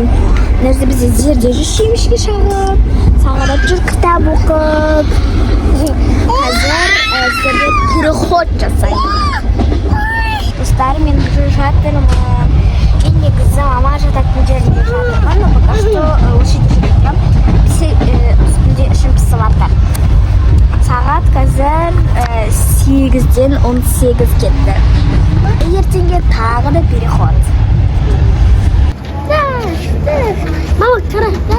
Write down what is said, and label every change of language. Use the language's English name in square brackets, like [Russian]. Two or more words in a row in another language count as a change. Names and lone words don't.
[Kazakh] Нәрсе бізде жерде жемішке шағып, Сағадат жүр кітап оқып. Қазір сіздерге переход жасаймын. Достар, мен жүр жатырмын. Мен негізі мама жататын жерінде жатырмын, [Russian] но пока что [Kazakh] осы жерде жатырмын. Үстінде ішім пісіп жатыр. Сағат қазір 8-ден 18 кетті. Ертеңге тағы да переход. Мама, қара.